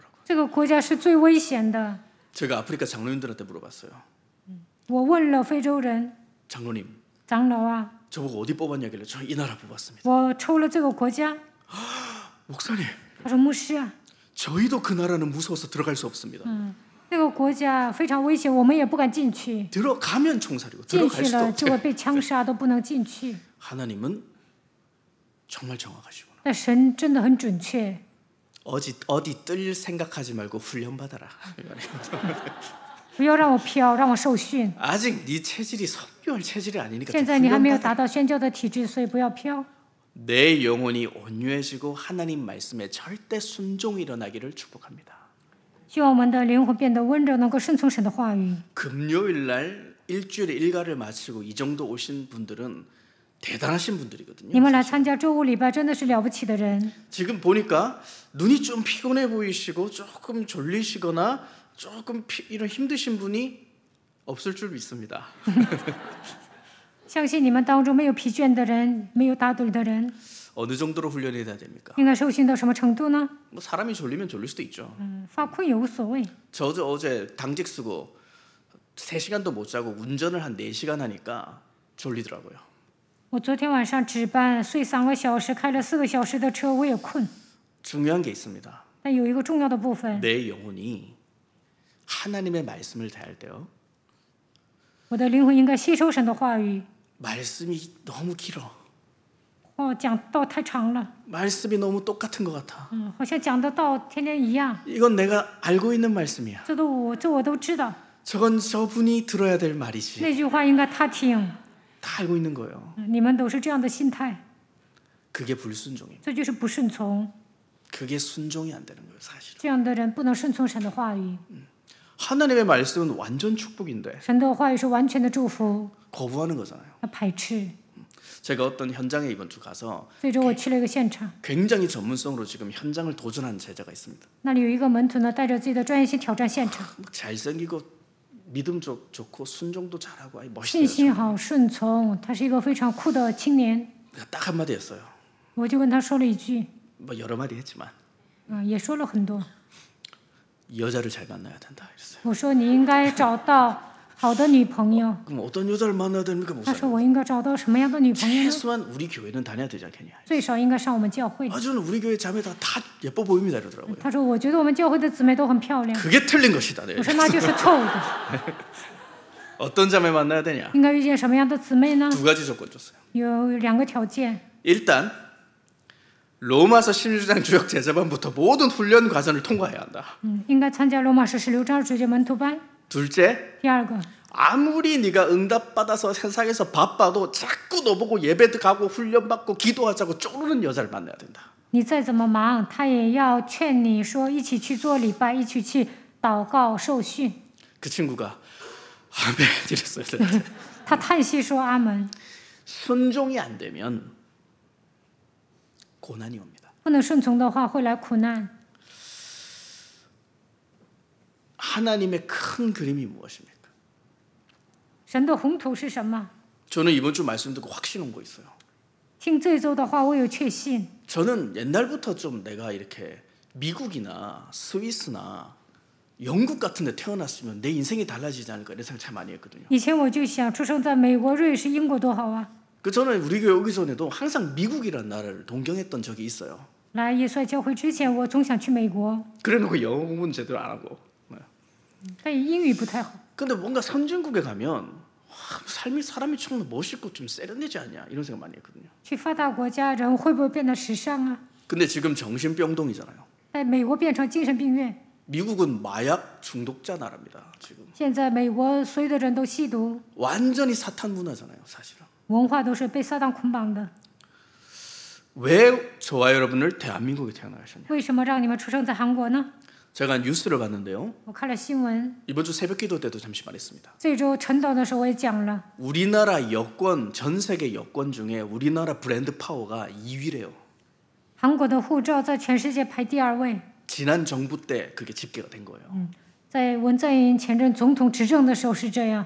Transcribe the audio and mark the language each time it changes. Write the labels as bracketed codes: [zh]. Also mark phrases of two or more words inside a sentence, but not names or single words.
[zh] 这个国家是最危险的。 [ko] 제가 아프리카 장로님들한테 물어봤어요. [zh] 我问了非洲人 [ko] 장로님, [zh] 长老啊， [ko] 저보고 어디 뽑았냐길래 저 이 나라 뽑았습니다. [zh] 我抽了这个国家。 [ko] 목사님, [zh] 他说牧师啊， [ko] 저희도 그 나라는 무서워서 들어갈 수 없습니다. [zh] 那个国家非常危险，我们也不敢进去。 [ko] 들어가면 총살이고 [zh] 进 [ko] 들어갈 [zh] 去 [ko] 수도 [zh] 了就 [ko] 없대. [zh] 会被枪杀，都不能进去。 [ko] 하나님은 정말 정확하시구나. [zh] 但神真的很准确， [ko] 어디 뜰 생각하지 말고 훈련 받아라. [zh] 不要让我飘，让我受训。 [ko] 아직 네 체질이 선교할 체질이 아니니까 [zh] 现 [ko] 좀 [zh] 在你还没有 [ko] 훈련 [zh] 达 [ko] 받아. [zh] 到宣教的体质，所以不要飘。 [ko] 내 영혼이 온유해지고 하나님 말씀에 절대 순종이 일어나기를 축복합니다. [zh] 希望我们的灵魂变得温柔，能够顺从神的话语。 [ko] 금요일 날 일주일에 일과를 마치고 이 정도 오신 분들은 대단하신 [zh] 你 [ko] 분들이거든요. [zh] 们来参加周五礼拜真的是了不起的人。 [ko] 지금 보니까 눈이 좀 피곤해 보이시고 조금 졸리시거나 조금 이런 힘드신 분이 없을 줄 믿습니다. [zh] 相信你们当中没有疲倦的人，没有打盹的人， [ko] 어느 정도로 훈련이 돼야 됩니까? [zh] 应该受训到什么程度呢？ [ko] 뭐 사람이 졸리면 졸릴 수도 있죠. [zh] 发困也无所谓。 [ko] 저도 어제 당직 쓰고 3시간도 못 자고 운전을 한 4시간 하니까 졸리더라고요. [zh] 我昨天晚上值班，睡3个小时，开了4个小时的车，我也困。 [ko] 중요한 게 있습니다. [zh] 但有一个重要的部分， [ko] 내 영혼이 하나님의 말씀을 대할 때요. [zh] 我的灵魂应该吸收神的话语。 [ko] 말씀이 너무 길어. [zh] 讲道太长了， [ko] 말씀이 너무 똑같은 것 같아. [zh] 好像讲的道天天一样， [ko] 이건 내가 알고 있는 말씀이야. [zh] 这我都知道， [ko] 저건 저분이 들어야 될 말이지. [zh] 那句话应该他听， [ko] 다 알고 있는 거예요. [zh] 你们都是这样的心态， [ko] 그게 불순종이에요. [zh] 这就是不顺从。 [ko] 그게 순종이 안 되는 거예요, 사실은. [zh] 这样的人不能顺从神的话语， [ko] 하나님의 말씀은 완전 축복인데 [zh] 神的话语是完全的祝福， [ko] 거부하는 거잖아요. [zh] 他排斥。 [ko] 제가 어떤 현장에 이번 주 가서 [zh] 这周我去了一个现场， [ko] 굉장히 전문성으로 지금 현장을 도전하는 제자가 있습니다. [zh] 那里有一个门徒呢，带着自己的专业性挑战现场， [ko] 막 잘생기고 믿음 좋고 순종도 잘하고 아이 [zh] 信 [ko] 멋있어요. [zh] 心好，顺从，他是一个非常酷的青年。 [ko] 내가 딱 한마디 했어요. [zh] 我就跟他说了一句， [ko] 뭐 여러 마디 했지만 [zh] 也说了很多。 [ko] 여자를 잘 만나야 된다 이랬어요. [zh] 我说你应该找到好的女朋友。 [ko] 그럼 어떤 여자를 만나야 됩니까, [zh] 他说 [ko] 목사님? [zh] 我应该找到什么样的女朋友呢？ [ko] 최소한 우리 교회는 다녀야 되지 않겠냐? [zh] 最少应该上我们教会。 [ko] 아, 저는 우리 교회 자매다 다 예뻐 보입니다 이러더라고요. [zh] 他说我觉得我们教会的姊妹都很漂亮。 [ko] 그게 틀린 것이다. 네. [zh] 我说那就是错误的， [ko] 어떤 자매 만나야 되냐? [zh] 应该遇见什么样的姊妹呢？ [ko] 두 가지 조건 줬어요. [zh] 有2个条件。 [ko] 일단 로마서 16장 주역 제자반부터 모든 훈련 과정을 통과해야 한다. [zh] 应该参加罗马书16章主角门徒班。 [ko] 둘째, [zh] 第二个， [ko] 아무리 네가 응답받아서 세상에서 바빠도 자꾸 너보고 예배도 가고 훈련받고 기도하자고 쪼르는 여자를 만나야 된다. [zh] 你再怎么忙，他也要劝你说一起去做礼拜，一起去祷告受训。 [ko] 그 친구가 아멘 이랬어요. [zh] 他叹息说阿门。 [ko] 순종이 안 되면 고난이 옵니다. [zh] 不能顺从的话，会来苦难。 [ko] 하나님의 큰 그림이 무엇입니까? [zh] 神的宏图是什么？ [ko] 저는 이번 주 말씀 듣고 확신 온 거 있어요. [zh] 听这周的话，我有确信。 [ko] 저는 옛날부터 좀 내가 이렇게 미국이나 스위스나 영국 같은 데 태어났으면 내 인생이 달라지지 않을까 이런 생각 참 많이 했거든요. [zh] 以前我就想，出生在美国、瑞士、英国多好啊！ [ko] 그 저는 우리 교회 오기 전에도 항상 미국이라는 나라를 동경했던 적이 있어요. [zh] 来耶稣爱教会之前，我总想去美国， [ko] 그래놓고 영어 공부는 제대로 안 하고. [zh] 但英语不太好。 [ko] 근데 뭔가 선진국에 가면 와, 삶이 사람이 좀 멋있고 좀 세련되지 않냐 이런 생각 많이 했거든요. [zh] 去发达国家，人会不会变得时尚啊？ [ko] 근데 지금 정신병동이잖아요. [zh] 在美国变成精神病院， [ko] 미국은 마약 중독자 나라입니다. 지금 [zh] 现在美国所有的人都吸毒， [ko] 완전히 사탄 문화잖아요, 사실은. [zh] 文化都是被撒旦捆绑的。 [ko] 왜 저와 여러분을 대한민국에 태어나게 하셨냐? [zh] 为什么让你们出生在韩国呢？ [ko] 제가 뉴스를 봤는데요. [zh] 我看了新闻， [ko] 이번 주 새벽기도 때도 잠시 말했습니다. [zh] 这周晨祷的时候我也讲了， [ko] 우리나라 여권 전 세계 여권 중에 우리나라 브랜드 파워가 2위래요. [zh] 韩国的护照在全世界排第2位。 [ko] 지난 정부 때 그게 집계가 된 거예요. [zh] 在文在寅前任总统执政的时候是这样，